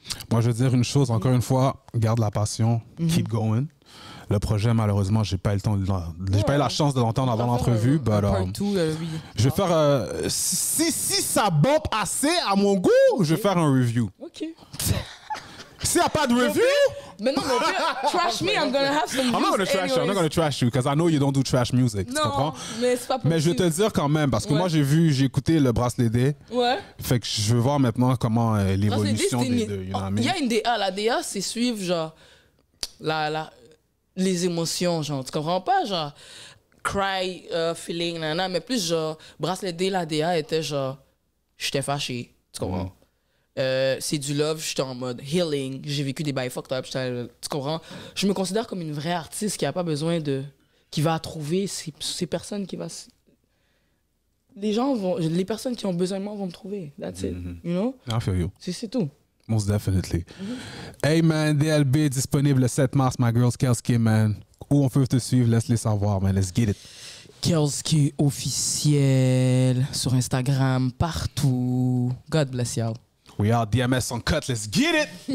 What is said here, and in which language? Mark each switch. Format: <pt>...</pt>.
<fr>Moi, je veux dire une chose, encore une fois, garde la passion,</fr> <en>keep going.</en> <fr>Le projet, malheureusement, j'ai pas eu le temps, j'ai pas eu la chance de l'entendre avant l'entrevue, but je vais faire, si ça bombe assez à mon goût, je vais faire un review. Ok. S'il n'y a pas de review, mais non,</fr> <en>trash me, I'm gonna have some. I'm not gonna trash you. I'm not gonna trash you because I know you don't do trash music.</en> <fr>Tu comprends? Mais c'est pas possible. Mais je vais te le dire quand même parce que moi j'ai écouté le Bracelet D. Ouais. Fait que je veux voir maintenant comment l'évolution des deux. Il y a une DA. La DA, c'est suivre genre les émotions, genre. Tu comprends pas, genre cry, feeling, nanana, mais plus genre Bracelet D, la DA était genre j'étais fâché. Tu comprends? C'est du love, j'étais en mode healing, j'ai vécu des bails fucked up, tu comprends? Je me considère comme une vraie artiste qui a pas besoin de... qui va trouver ces personnes qui va... Les personnes qui ont besoin de moi vont me trouver.</fr> <en>That's it. You know? I feel you.</en> <fr>C'est tout.</fr> <en>Most definitely. Hey man, DLB</en> <fr>disponible le 7 mars,</fr> <en>my girls, Kelski, man.</en> <fr>Où on peut te suivre, laisse-les savoir, man.</fr> <en>Let's get it.</en> <fr>Kelski officiel sur Instagram, partout.</fr> <en>God bless y'all. We are DMS Uncut. Let's get it.</en>